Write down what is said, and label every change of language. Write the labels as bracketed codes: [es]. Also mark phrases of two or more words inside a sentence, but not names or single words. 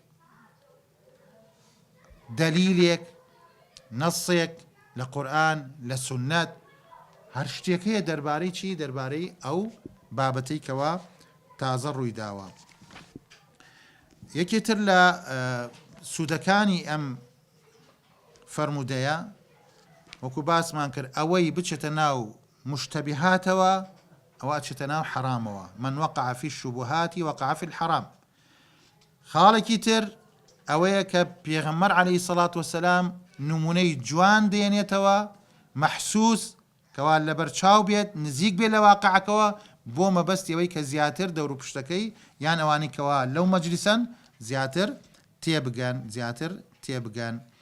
[ckb] دەلیلێک نەسێک لە قورئان لە سونەت هەر شتێک هەیە دەربارەی چی دەربارەی ئەو بابەتەی کەوا تازە ڕووی داوە یەکێتر لە سوودەکانی ئەم فەرمودەیە وەکو باسمان کرد ئەوەی بچێتە ناو مشتەبیهاتەوە ئەوە چتە ناو حرامەوە. [ar] من وقع في الشبهات وقع في الحرام. [ckb] خاڵێکی تر ئەوەیە کە پێغەمبەر [ar] عەلەیهی سەڵات وەسەلام [ckb] نمونەی جوان دێنێتەوە مەحسوس کەوا لەبەر چاو بێت نزیک بێت لە واقعەکەوە بۆ مەبەستیەوەی کە زیاتر دەور و پشتەکەی یان ئەوانی کەوا لەو مەجلیسن زیاتر تێبگەن.